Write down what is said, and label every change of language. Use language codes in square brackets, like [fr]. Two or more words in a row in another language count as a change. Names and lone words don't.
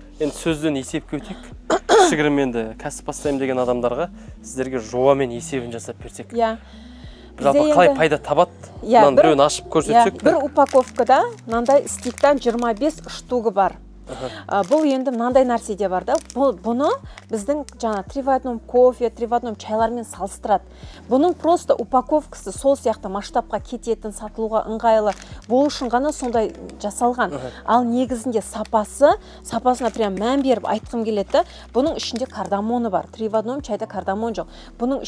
[kk] Енді сөзден есепке өтейік. Кішігірім енді кәсіп бастаймын деген адамдарға сіздерге жобамен есебін жасап берсек. Иә. Жалпы қалай пайда табады? Мынаны біреуін ашып көрсетсек. Бір упаковкада мынандай стиктан 25 штугы бар. Бұл енді мынандай нәрседе бар да. Бұны біздің жаңа 3 в 1 кофе, 3 в 1 чайлармен салыстырады. Бұның просто упаковкасы сол сияқты масштабқа кететін, сатылуға ыңғайлы болу үшін ғана сондай жасалған. Ал негізінде сапасына прям мән беріп айтқым келеді. Бұның ішінде кардамоны бар. 3 в 1 чайда кардамон жоқ.